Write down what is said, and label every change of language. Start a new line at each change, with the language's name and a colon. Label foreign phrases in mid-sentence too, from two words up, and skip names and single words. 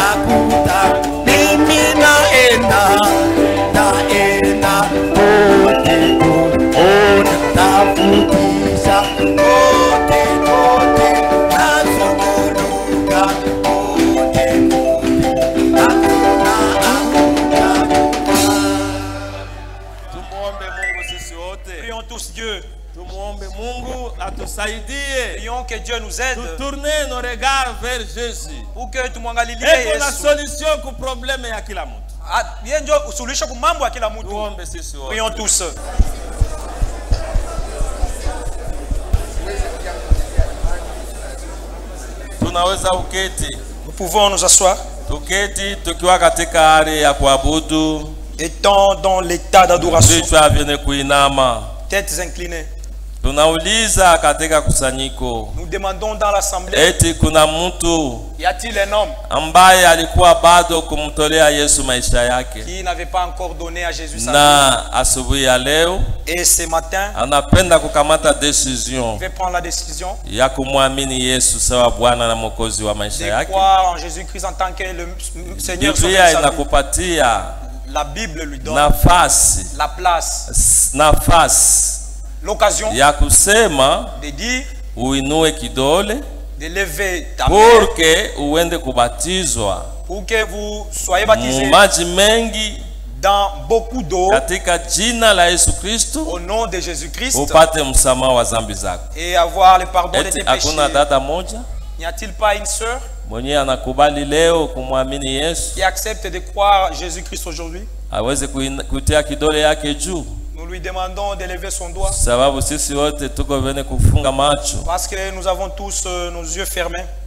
Swahili: Mimi naenda kote kote, natafutisha kote kote, nazunguruka kote kote, hakuna. Tumuombe Mungu sisi wote.
French: Prions tous Dieu.
Swahili: Tumuombe Mungu atusaidie.
French: Prions que Dieu nous aide. Tourner nos regards vers Jésus. Pour que tumwangalilie
Swahili: Yesu. Kuna solution ku problème ya kila mtu. Yeye ndio usuluhisho ku mambo ya kila mtu. Tuombe sisi wote.
French: Prions tous.
Swahili: Tunaweza uketi.
French: Nous pouvons nous asseoir.
Swahili: Tuketi tukiwa katika hali ya kuabudu.
French: Étant dans l'état d'adoration.
Swahili: Vichwa vyenye kuinama.
French: Têtes inclinées.
Swahili: Tunauliza katika kusanyiko.
French: Nous demandons dans l'assemblée.
Swahili: Eti kuna mtu.
French: Y a-t-il un homme
Swahili: ambaye alikuwa bado kumtolea Yesu maisha yake?
French: Qui n'avait pas encore donné à Jésus sa vie.
Swahili: Na asubuhi ya leo.
French: Et ce matin.
Swahili: Anapenda kukamata decision.
French: Il veut prendre la décision.
Swahili: Ya kumwamini Yesu sawa Bwana na Mwokozi wa maisha yake.
French: De croire en Jésus-Christ en tant que le Seigneur.
Swahili: Biblia inakupatia.
French: La Bible lui donne.
Swahili: Nafasi.
French: La place.
Swahili: Nafasi.
French: L'occasion
Swahili: ya kusema
French: de dire,
Swahili: uinue kidole,
French: de lever ta main, pour que
Swahili: uende kubatizwa,
French: pour que vous soyez baptisés
Swahili: maji mengi
French: dans beaucoup d'eau,
Swahili: katika jina la Yesu Kristo,
French: au nom de Jésus-Christ,
Swahili: upate msamaha wa dhambi zako,
French: et avoir le pardon de tes péchés.
Swahili: Hakuna dada moja,
French: n'y a-t-il pas une sœur qui accepte de croire Jésus-Christ aujourd'hui, nous lui demandons d'élever son doigt. Parce que nous avons tous nos yeux fermés.